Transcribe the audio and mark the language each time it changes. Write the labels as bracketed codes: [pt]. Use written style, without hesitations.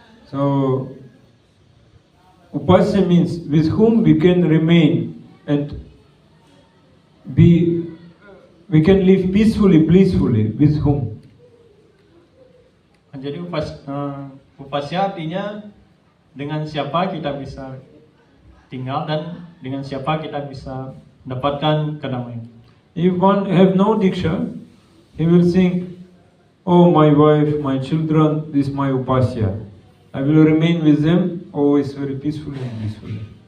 [en] So upasya means with whom we can remain and we can live peacefully, blissfully. With whom? [id] Jadi upasya artinya dengan siapa kita bisa tinggal dan dengan siapa kita bisa mendapatkan kedamaian. [en] If one have no diksha, he will think, oh, my wife, my children, this is my upasya. I will remain with them always very peacefully and blissfully.